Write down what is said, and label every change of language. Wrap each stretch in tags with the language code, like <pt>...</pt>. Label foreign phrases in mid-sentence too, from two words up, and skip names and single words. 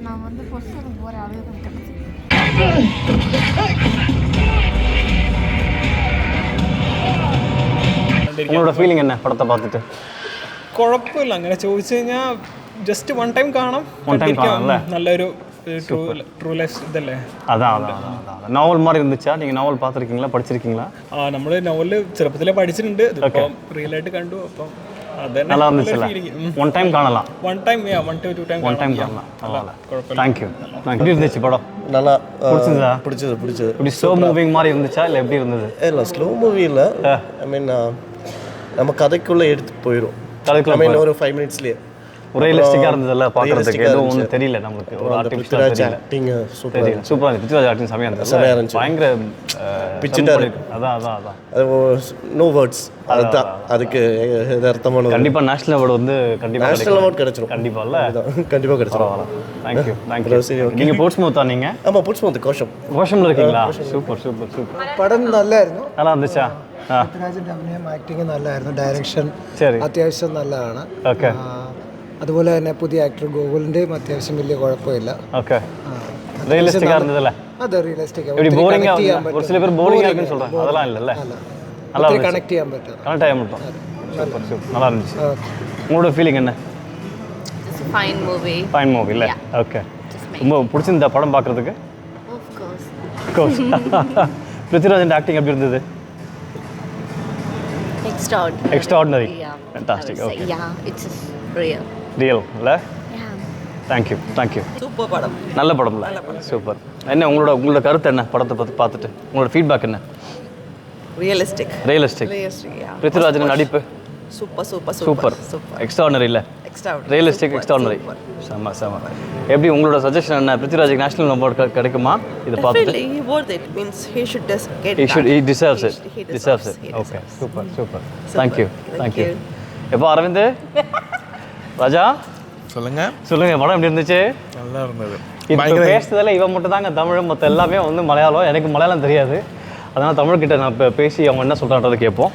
<ta>உங்களோட ஃபீலிங் என்ன படத்தை பார்த்துட்டு?</ta> <ml>കുഴപ്പമില്ല, അങ്ങനെ ചോദിച്ചു കഴിഞ്ഞാൽ</ml> <en>just one time</en> <ml>കാണാം. നല്ലൊരു</ml> <en>true life</en> <ml>ഇതല്ലേ.</ml> <ta>அதான் நாவல் மாதிரி இருந்துச்சா? நீங்கள் நாவல் பார்த்துருக்கீங்களா, படிச்சிருக்கீங்களா?</ta> <ml>നമ്മൾ നോവല് ചെറുപ്പത്തിലെ പഠിച്ചിട്ടുണ്ട്. ഇതിപ്പം റിയൽ ആയിട്ട് കണ്ടു. അപ്പം</ml> <ta>நல்லா இருந்துச்சுல்ல?</ta> <en>one time</en> <ta>காணலாம்.</ta> <en>one time one time</en> <ta>காணலாம். தேங்க்யூ. எப்படி இருந்துச்சு படம்? நல்லா பிடிச்சது. இப்படி</ta> <en>slow moving</en> <ta>மாதிரி இருந்துச்சா இல்லை எப்படி இருந்தது? இல்லை,</ta> <en>slow movie</en> <ta>இல்லை.</ta> <en>I mean</en> <ta>நம்ம கதைக்குள்ளே எடுத்து போயிடும்.</ta> <en>I mean</en> <ta>ஒரு 5 மினிட்ஸ்லேயே ரியலிஸ்டிக்காக இருந்ததில்ல பார்க்குறதுக்கு. எதுவும் ஒன்றும் தெரியல நமக்கு. ஒரு ஆர்டிஃபிஷியல் ஆக்டிங் சூப்பராக இருந்துச்சு. பிருத்திவிராஜ் ஆக்டிங் செமையாக இருந்துச்சு. பயங்கர பிச்சுட்டாரு. அதான் அது</ta> <en>no words.</en> <ta>அதுதான் அதுக்கு அர்த்தமான. கண்டிப்பாக</ta> <en>national award</en> <ta>வந்து</ta> <en>national award</en> <ta>கிடைச்சிடும். கண்டிப்பாக இல்லை, கண்டிப்பாக கிடைச்சிடும். தேங்க்யூ. நீங்கள் போர்ட்ஸ்மவுத்தா? நீங்கள்? ஆமாம், போர்ட்ஸ்மவுத் கோஷமில் இருக்கீங்களா? சூப்பர்.</ta> <ml>പടം നല്ലായിരുന്നു.</ml> <ta>நல்லா இருந்துச்சா?</ta> <ml>പൃഥ്വിരാജിന്റെ അഭിനയം, ആക്ടിങ് നല്ലായിരുന്നു. ഡയറക്ഷൻ ശരി, അത്യാവശ്യം നല്ലതാണ്. ഓക്കെ. അതുപോലെ തന്നെ പുതിയ ആക്ടർ ഗോകുലിൻ്റെയും അത്യാവശ്യം വലിയ കുഴപ്പമില്ല.</ml> <en>okay realisticக்காக</en> <ta>இருந்ததுல்ல?</ta> <ml>അത് റിയലിസ്റ്റിക്</ml> <ta>இப்படி போரிங்காக ஒரு சில பேர் போரிங்காக இருக்குன்னு சொல்கிறாங்க, அதெல்லாம் இல்லைல்ல? நல்லா</ta> <ml>കണക്ട് ചെയ്യാൻ പറ്റും.</ml> <ta>கனெக்ட் ஆக மட்டும் சூப்பர் சூப்பர் நல்லா இருந்துச்சு. உங்களோட ஃபீலிங் என்ன?</ta> <en>fine movie. fine movie</en> <ta>இல்லை? ஓகே ரொம்ப பிடிச்சிருந்தா படம் பார்க்குறதுக்கு? கோர்ஸ் பிருத்திவிராஜன் ஆக்டிங் எப்படி இருந்தது?</ta> <en>extraordinary fantastic.</en> <ta>ஓகே ரியல் இல்லை? தேங்க்யூ சூப்பர் படம், நல்ல படம்ல? சூப்பர். என்ன உங்களோட கருத்து என்ன படத்தை பற்றி பார்த்துட்டு? உங்களோட ஃபீட்பேக் என்ன? ரியலிஸ்டிக் பிருத்திவிராஜன் நடிப்பு சூப்பர் சூப்பர்</ta> <en>super extraordinary</en> <ta>இல்லை?</ta> <en>realistic extraordinary</en> <ta>செம்ம செம்ம. எப்படி உங்களோட சஜஷன் என்ன? பிருத்திவிராஜுக்கு</ta> <en>national award</en> <ta>கிடைக்குமா இது பார்த்துட்டு?</ta> <en>he deserves it.</en> <ta>ஓகே சூப்பர் சூப்பர். தேங்க்யூ எப்போ அரவிந்த் ராஜா சொல்லுங்க படம் எப்படி இருந்துச்சு? நல்லா இருந்தது. இப்போ பேசுறதுல இவன் மட்டும் தாங்க தமிழ், மற்ற எல்லாமே வந்து மலையாளம். எனக்கு மலையாளம் தெரியாது, அதனால் தமிழ்கிட்ட நான் இப்போ பேசி அவங்க என்ன சொல்கிறான்றதை கேட்போம்.</ta>